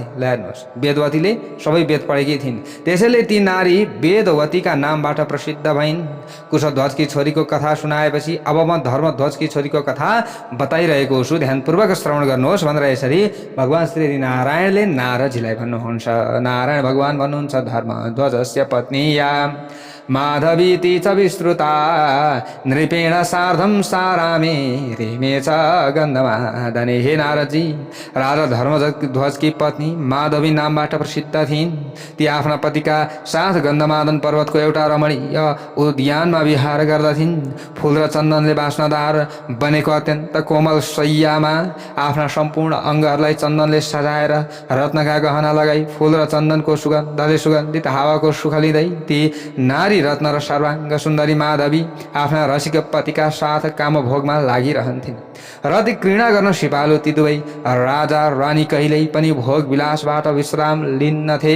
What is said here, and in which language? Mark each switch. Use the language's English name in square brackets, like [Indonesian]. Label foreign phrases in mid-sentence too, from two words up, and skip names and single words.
[Nepali] ल हेर्नुहोस्, वेदवतीले सबै वेद पढेकी थिइन्, त्यसैले ती नारी वेदवतीका नामबाट प्रसिद्ध भइन्। कुशध्वजकी छोरीको कथा सुनाएपछि अब म धर्मध्वजकी छोरीको कथा बताइरहेको छु, ध्यानपूर्वक श्रवण गर्नुहोस् भनेर यसरी भगवान् श्री नारायणले नारदजीलाई भन्नुहुन्छ। नारायण भगवान् भन्नुहुन्छ, [Sanskrit] धर्मध्वजस्य पत्नी या माधवीति च विस्तृता नृपेण सार्धम सारामे रेमे च गन्धमादने। [Nepali] हे नारदजी, राजा धर्मध्वजकी पत्नी माधवी नामबाट प्रसिद्ध थिइन्। ती आफ्ना पतिका साथ गन्धमादन पर्वतको एउटा रमणीय उद्यानमा विहार गर्दथिन्। फूल र चन्दनले बास्नदार बनेको अत्यन्त कोमल शय्यामा आफ्ना सम्पूर्ण अङ्गहरूलाई चन्दनले सजाएर रत्नका गहना लगाई फूल र चन्दनको सुगन्धले सुगन्धित हावाको सुख लिँदै ती नारी रत्न र सर्वाङ्ग सुन्दरी माधवी आफ्ना रसिक पतिका साथ कामभोगमा लागिरहन्थिन् र ती घृणा गर्न सिपालु ती दुवै राजा रानी कहिल्यै पनि भोग विलासबाट विश्राम लिन्नथे।